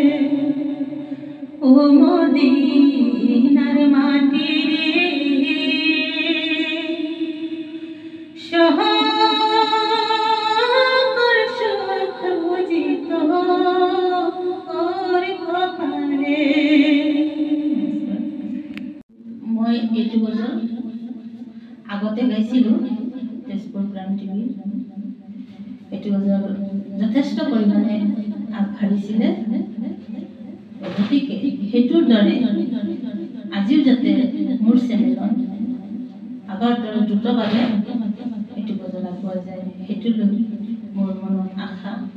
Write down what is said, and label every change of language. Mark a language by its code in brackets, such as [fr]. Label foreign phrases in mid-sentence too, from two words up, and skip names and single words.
[bn] ও মদিনার মাটি রে সকল সুখ বুঝিত ওর কপালে। [as] মই এইটো গজল আগতে গাইছিলোঁ তেজপুৰ প্ৰাণ টিভিৰ। এইটো গজল যথেষ্ট পৰিমাণে আগবাঢ়িছিলে, গতিকে সেইটোৰ দৰে আজিও যাতে মোৰ চেনেলত আগৰ দৰে দ্ৰুতভাৱে এইটো গজল আগুৱাই যায়, সেইটো লৈ মোৰ মনত আশা।